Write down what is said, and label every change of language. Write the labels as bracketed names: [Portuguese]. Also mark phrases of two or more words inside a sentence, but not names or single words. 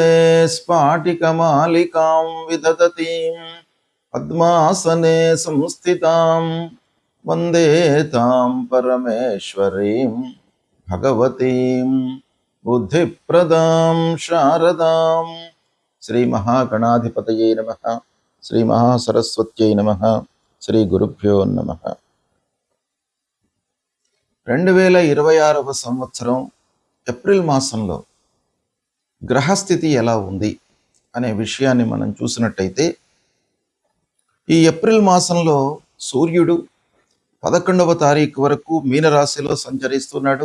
[Sanskrit] स्फाटिकमालिकां विदधतीं पद्मासने संस्थितां वन्दे तां परमेश्वरीं भगवतीं बुद्धिप्रदां शारदां శ్రీ మహాగణాధిపతయే నమః శ్రీ మహాసరస్వత్యై నమః శ్రీ గురుభ్యో నమః [Telugu] 2026వ సంవత్సరం ఏప్రిల్ మాసంలో గ్రహస్థితి ఎలా ఉంది అనే విషయాన్ని మనం చూసినట్టయితే ఈ ఏప్రిల్ మాసంలో సూర్యుడు 11వ తారీఖు వరకు మీనరాశిలో సంచరిస్తున్నాడు.